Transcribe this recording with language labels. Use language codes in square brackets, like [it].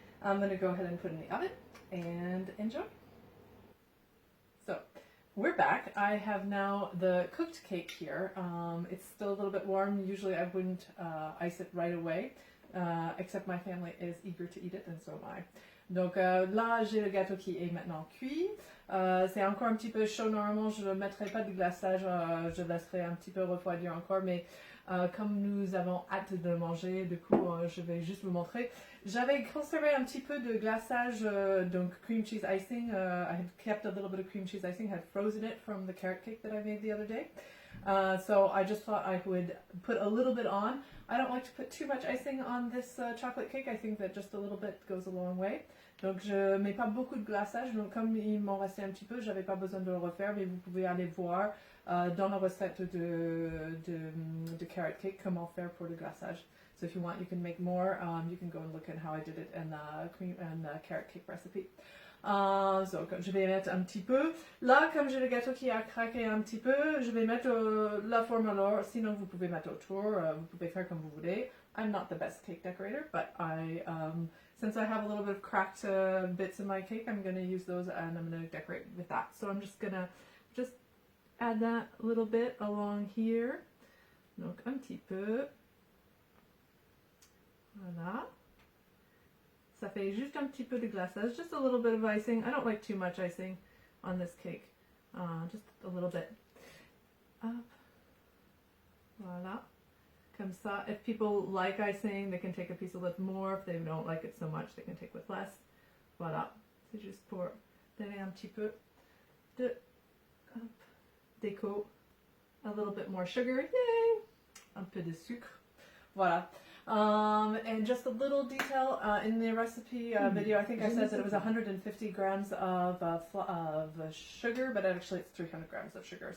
[en] I'm going to go ahead and put it in the oven and enjoy. So we're back. I have now the cooked cake here. It's still a little bit warm. Usually I wouldn't ice it right away, except my family is eager to eat it and so am I. [fr] Donc là, j'ai le gâteau qui est maintenant cuit. C'est encore un petit peu chaud. Normalement, je ne mettrai pas de glaçage. Je laisserai un petit peu refroidir encore. Mais comme nous avons hâte de manger, du coup, je vais juste vous montrer. J'avais conservé un petit peu de glaçage, donc cream cheese icing. [en] I had kept a little bit of cream cheese icing. I had frozen it from the carrot cake that I made the other day. So I just thought I would put a little bit on. I don't like to put too much icing on this chocolate cake. I think that just a little bit goes a long way. [fr] Donc je mets pas beaucoup de glaçage. Donc comme il m'en restait un petit peu, j'avais pas besoin de le refaire. Mais vous pouvez aller voir dans la recette de carrot cake comment faire pour le glaçage. [en] So if you want, you can make more. You can go and look at how I did it in the cream and carrot cake recipe. [fr] So, je vais mettre un petit peu. Là, comme j'ai le gâteau qui a craqué un petit peu, je vais mettre la forme alors. Sinon, vous pouvez mettre autour. Vous pouvez faire comme vous voulez. [en] I'm not the best cake decorator, but since I have a little bit of cracked bits in my cake, I'm going to use those and I'm going to decorate with that. So I'm just going to add that a little bit along here. [fr] Donc, un petit peu. Voilà. Ça fait juste un petit peu de glaçage, [en] just a little bit of icing. I don't like too much icing on this cake, just a little bit. Up. Voilà. [fr] Comme ça, [en] if people like icing, they can take a piece of it more. If they don't like it so much, they can take with less. [fr] Voilà. C'est juste pour donner un petit peu de déco. [en] A little bit more sugar. Yay! [fr] Un peu de sucre. Voilà. [en] And just a little detail in the recipe video, I think I said that it was 150 grams of sugar, but actually it's 300 grams of sugar.